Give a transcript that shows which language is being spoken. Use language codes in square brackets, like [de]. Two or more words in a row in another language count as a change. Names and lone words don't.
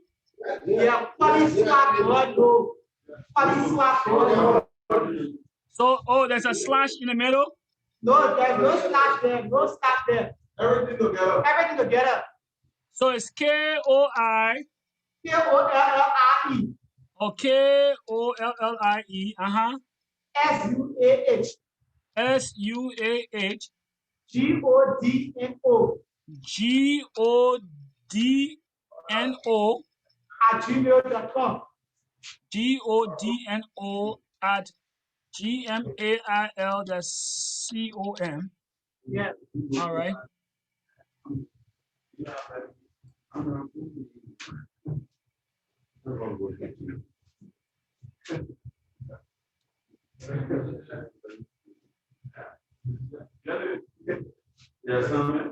[en] Yeah, So, there's a slash in the middle? No, there's no slash there. No slash there. Everything together. Everything together. So it's KOI K-O-L-L-I-E. K-O-L-L-I-E. S-U-A-H. S-U-A-H. G-O-D-N-O. G-O-D-N-O. At gmail.com. G-O-D-N-O at G-M-A-I-L.com. Yeah. All right. Yes, something.